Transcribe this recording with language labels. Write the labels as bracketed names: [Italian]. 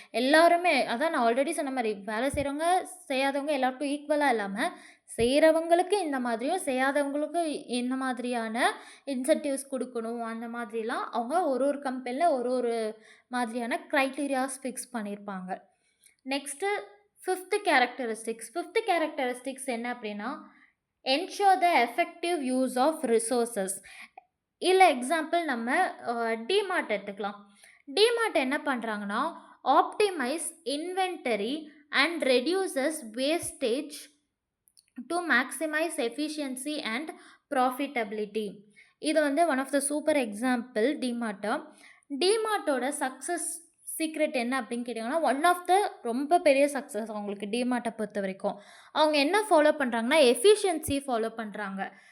[Tamil] எல்லாருமே அதான் நான் ஆல்ரெடி சொன்ன மாதிரி வேலை செய்கிறவங்க செய்யாதவங்க எல்லாருக்கும் ஈக்குவலாக இல்லாமல் செய்கிறவங்களுக்கு இந்த மாதிரியும் செய்யாதவங்களுக்கும் இந்த மாதிரியான இன்சென்டிவ்ஸ் கொடுக்கணும். அந்த மாதிரிலாம் அவங்க ஒரு ஒரு கம்பெனியில் ஒரு ஒரு மாதிரியான க்ரைட்டீரியாஸ் ஃபிக்ஸ் பண்ணியிருப்பாங்க. நெக்ஸ்ட்டு ஃபிஃப்த்து கேரக்டரிஸ்டிக்ஸ் என்ன அப்படின்னா, [English] ensure the effective use of resources. [Tamil] இல்லை எக்ஸாம்பிள் நம்ம டிமார்ட் எடுத்துக்கலாம். டிமார்ட் என்ன பண்ணுறாங்கன்னா, [English] Optimise inventory and reduces wastage to maximise efficiency and profitability. [Tamil] இது வந்து one of the super example டிமார்ட்டோட success secret என்ன அப்படின்னு கேட்டிங்கன்னா, ஒன் ஆஃப் த ரொம்ப பெரிய சக்ஸஸ் அவங்களுக்கு டிமார்ட்டை பொறுத்த வரைக்கும் அவங்க என்ன ஃபாலோ பண்ணுறாங்கன்னா, எஃபிஷியன்சி ஃபாலோ பண்ணுறாங்க.